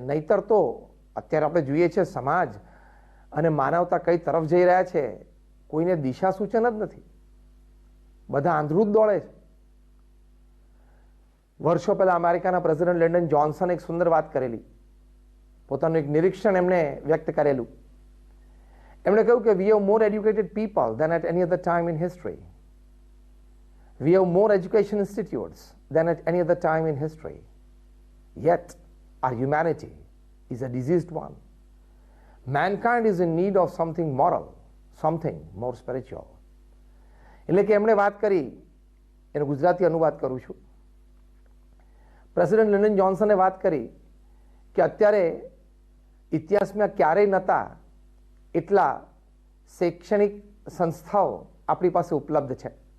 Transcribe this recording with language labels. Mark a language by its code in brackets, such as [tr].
[gu] નહીતર તો અત્યારે આપણે જોઈએ છીએ સમાજ અને માનવતા કઈ તરફ જઈ રહ્યા છે, કોઈને દિશા સૂચન જ નથી. બધા આંધળું જ દોડે છે. વર્ષો પહેલા અમેરિકાના પ્રેસિડેન્ટ લેન્ડન જોન્સન એક સુંદર વાત કરેલી, પોતાનું એક નિરીક્ષણ એમણે વ્યક્ત કરેલું. એમણે કહ્યું કે [en] we have more educated people than at any other time in history. We have more education institutes than at any other time in history. Yet our humanity is a diseased one. Mankind is in need of something moral, something more spiritual. [gu] એટલે કે એમણે વાત કરી, એનો ગુજરાતી અનુવાદ કરું છું. President Landon જોન્સને વાત કરી કે અત્યારે ઇતિહાસમાં ક્યારેય નહોતા એટલા શૈક્ષણિક સંસ્થાઓ આપણી પાસે ઉપલબ્ધ છે.